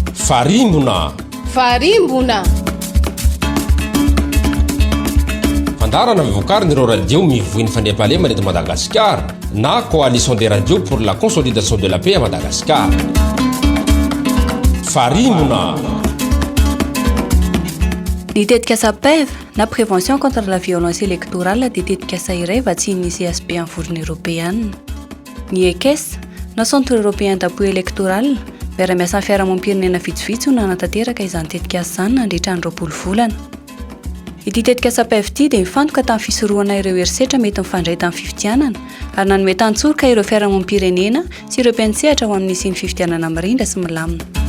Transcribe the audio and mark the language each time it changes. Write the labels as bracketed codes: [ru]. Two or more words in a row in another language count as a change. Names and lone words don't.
[mg] Farimbona fandarana vokary nireo radio mivoiny fandriam-pahalema eto Madagascar na [fr] coalition des radios pour la consolidation de la paix à Madagascar. [mg] Farimbona. Ny tetikasa PEV na [fr] prévention contre la violence électorale [mg] dia tetikasa iray vatsian'ny CSP amin'ny vorona européenne. Ny EKS na [fr] centre européen d'appui électoral [mg] miara-miasa amin'ny fiarahamonim-pirenena vitsivitsy no nanatanteraka izany tetikasa izany nandritra ny 20 volana. Ity tetikasa PEV ity dia mifantoka tamin'ny fisorohana ireo herisetra mety mifandray tamin'ny fifidianana ary nanome tantsorika ireo fiarahamonim-pirenena sy ireo mpiantsehatra ho amin'ny sy ny fifidianana mirindra sy milamina.